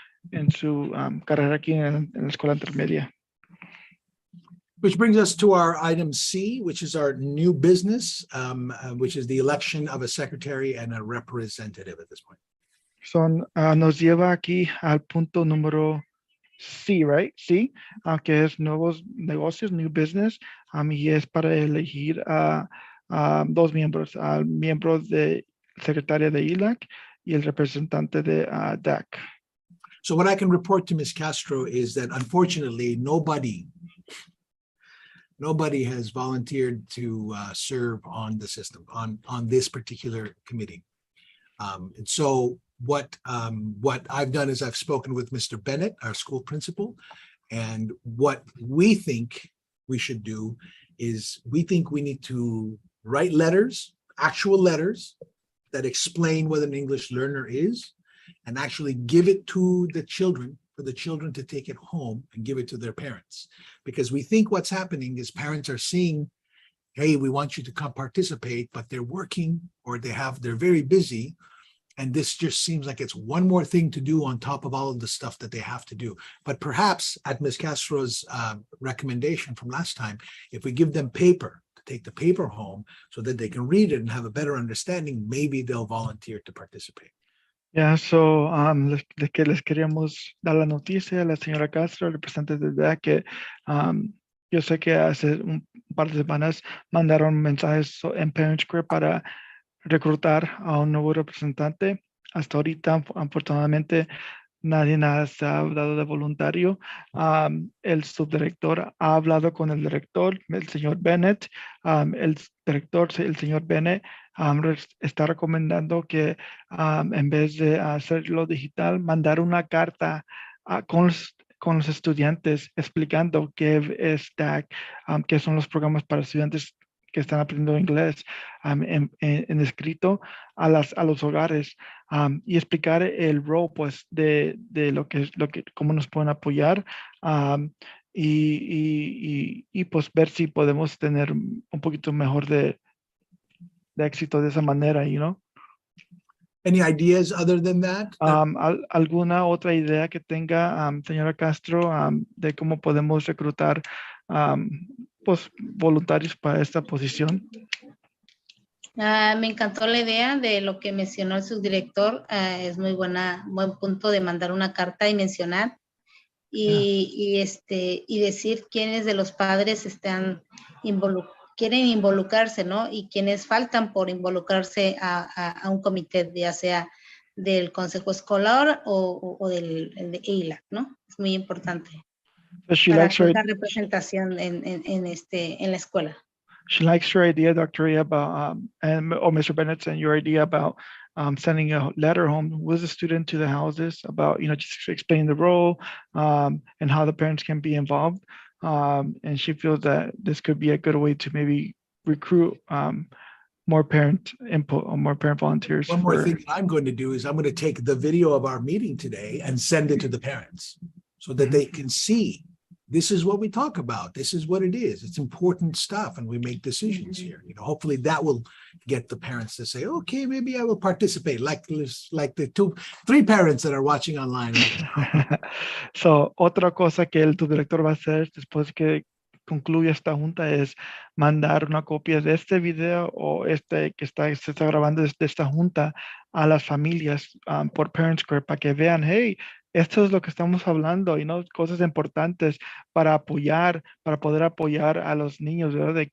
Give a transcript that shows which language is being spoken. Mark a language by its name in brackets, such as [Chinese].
[Spanish] En su carrera aquí en la escuela intermedia. [English] Which brings us to our item C, which is our new business, which is the election of a secretary and a representative at this point. [Spanish] Nos lleva aquí al punto número C, [English] right? [Spanish] Sí, que es nuevos negocios, [English] new business, [Spanish] y es para elegir a dos miembros, al miembro de secretaria de ELAC y el representante de DAC. [English] So what I can report to Ms. Castro is that unfortunately, nobody has volunteered to serve on the system, on this particular committee. And so what I've done is I've spoken with Mr. Bennett, our school principal, and what we think we should do is we think we need to write letters, actual letters that explain what an English learner is, and actually give it to the children, for the children to take it home and give it to their parents. Because we think what's happening is parents are seeing, hey, we want you to come participate, but they're working or they're very busy. And this just seems like it's one more thing to do on top of all of the stuff that they have to do. But perhaps at Ms. Castro's recommendation from last time, if we give them paper, to take the paper home so that they can read it and have a better understanding, maybe they'll volunteer to participate. Yeah, so [Spanish] les queríamos dar la noticia a la señora Castro, representante de DAC, que yo sé que hace un par de semanas mandaron mensajes en Parent Square para reclutar a un nuevo representante. Hasta ahorita, afortunadamente, nadie se ha dado de voluntario. El subdirector ha hablado con el director, el señor Bennett. El director, el señor Bennett, está recomendando que en vez de hacerlo digital, mandar una carta con los estudiantes explicando qué es DAC, qué son los programas para estudiantes que están aprendiendo inglés en escrito a los hogares y explicar el rol pues de lo que cómo nos pueden apoyar y pues ver si podemos tener un poquito mejor de éxito de esa manera, [English] you know. Any ideas other than that? [Spanish] ¿Alguna otra idea que tenga, señora Castro, de cómo podemos reclutar pues, voluntarios para esta posición? Me encantó la idea de lo que mencionó el subdirector. Es muy buen punto de mandar una carta y mencionar y decir quiénes de los padres quieren involucrarse, ¿no? Y quiénes faltan por involucrarse a un comité, ya sea del consejo escolar o del el de ELAC, ¿no? Es muy importante [English] So she [Spanish] para [English] likes her, [Spanish] la representación en la escuela. [English] she likes your idea, Dr. Ria, about, or Mr. Bennett, and your idea about sending a letter home with a student to the houses about, just explaining the role and how the parents can be involved. And she feels that this could be a good way to maybe recruit more parent input or more parent volunteers. One more thing that I'm going to do is I'm going to take the video of our meeting today and send it to the parents so that they can see this is what we talk about. This is what it is. It's important stuff, and we make decisions here. Hopefully that will get the parents to say, okay, maybe I will participate, like the 3 parents that are watching online. [Spanish] So, otra cosa que el subdirector va a hacer después que concluya esta junta es mandar una copia de este video o se está grabando desde esta junta a las familias por Parent Square para que vean, hey, esto es lo que estamos hablando, cosas importantes para poder apoyar a los niños, ¿verdad?